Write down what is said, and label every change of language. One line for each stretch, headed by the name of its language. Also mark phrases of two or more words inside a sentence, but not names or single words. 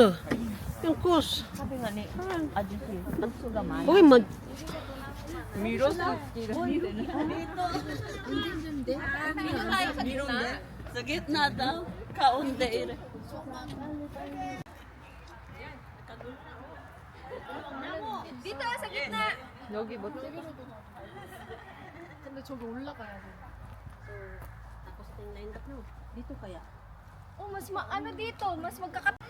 Filipino: Yung course. Uy, sa gitna daw, kaunti. Dito sa gitna.
Korean: 여기 뭐 근데 저기 올라가야 돼.
Filipino: tapos yung
English: line up
Filipino: no. Dito kaya. Oh, ano dito, mas magkakat.